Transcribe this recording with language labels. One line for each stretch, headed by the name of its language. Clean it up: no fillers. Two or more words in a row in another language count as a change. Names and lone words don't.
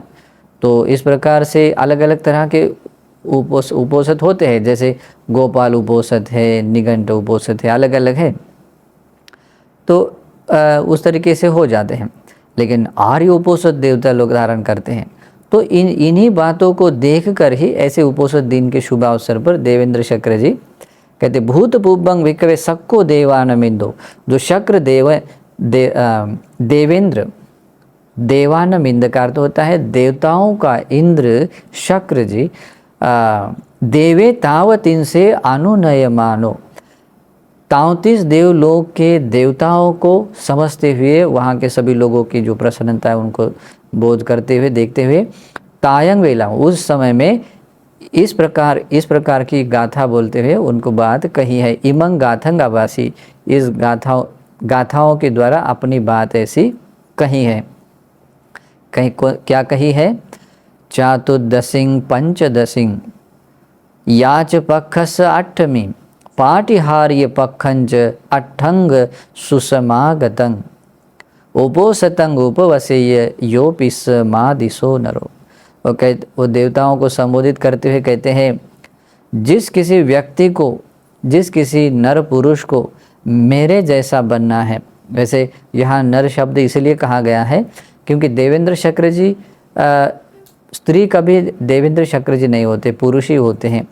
Hindi: तो इस प्रकार से अलग अलग तरह के उपोषद होते हैं, जैसे गोपाल उपोषद है, निघंट उपोषद है, अलग अलग है। तो उस तरीके से हो जाते हैं। लेकिन आर्य उपोषद देवता लोग धारण करते हैं। तो इन्हीं बातों को देखकर ही ऐसे उपोषद दिन के शुभ अवसर पर देवेंद्र शक्र जी कहते
Pali: भूत पुब्बं भिक्खवे सक्को देवानमिंदो।
Hindi: जो शक्र देवेंद्र देवानमिंद का अर्थ होता है देवताओं का इंद्र शक्र जी, देवे तावत इनसे अनुनय मानो। 33 देवलोक के देवताओं को समझते हुए वहाँ के सभी लोगों की जो प्रसन्नता है उनको बोध करते हुए देखते हुए
Pali: तायंग वेला
Hindi: उस समय में इस प्रकार की गाथा बोलते हुए उनको बात कही है।
Pali: इमंग गाथंग आवासी,
Hindi: इस गाथाओं के द्वारा अपनी बात ऐसी कही है। कहीं क्या कही है?
Pali: चातुर्दशिं पंचदशिं याच पक्षस अट्ठमी पाटिहार्य पक्षंच अट्ठंग सुसमागतं उपोसतं उपवसेय योपिस्मादिशो नरो।
Hindi: वो देवताओं को संबोधित करते हुए कहते हैं, जिस किसी व्यक्ति को, जिस किसी नर पुरुष को मेरे जैसा बनना है। वैसे यहाँ नर शब्द इसलिए कहा गया है क्योंकि देवेंद्र शक्र जी स्त्री कभी देवेंद्र शक्र जी नहीं होते, पुरुष ही होते हैं।